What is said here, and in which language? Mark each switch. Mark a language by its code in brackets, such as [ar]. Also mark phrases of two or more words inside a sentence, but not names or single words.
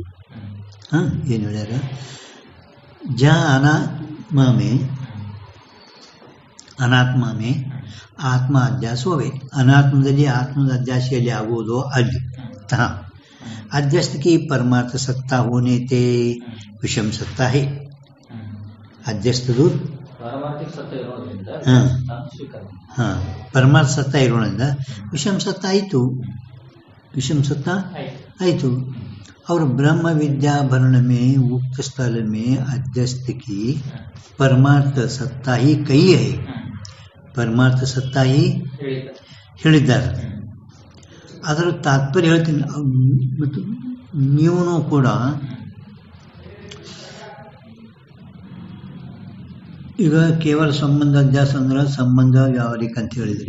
[kn] ಏನು ಹೇಳ್ಯಾರ? [hi] अनात्म में आत्म [kn] ಅಧ್ಯಾಸವೇ, ಅನಾತ್ಮದಲ್ಲಿ ಆತ್ಮದ ಅಧ್ಯಾಸಿಯಲ್ಲಿ ಆಗುವುದೋ ಅಲ್ಲಿ [hi] अध्यस्त की परमार्थ सत्ता होने ते विषम सत्ता है. [kn] ಅಧ್ಯಸ್ತದು ಪರಮಾರ್ಥ ಸತ್ತ ಇರೋದ್ರಿಂದ ವಿಷಮ ಸತ್ತ ಆಯಿತು, ವಿಷಮ ಸತ್ತ ಆಯಿತು. [hi] और ब्रह्म विद्या भरण में उक्त स्थल में अध्यस्त की परमार्थ सत्ता ही कही है. परमार्थ सत्ता ही [kn] ಹೇಳಿದ್ದಾರೆ. ಅದರ ತಾತ್ಪರ್ಯ ಹೇಳ್ತೀನಿ. ನೀವು ಕೂಡ ಈಗ ಕೇವಲ ಸಂಬಂಧ ಅಧ್ಯಾಸ ಅಂದ್ರೆ ಸಂಬಂಧ ವ್ಯಾವಹಾರಿಕ ಅಂತ ಹೇಳಿದ್ರಿ.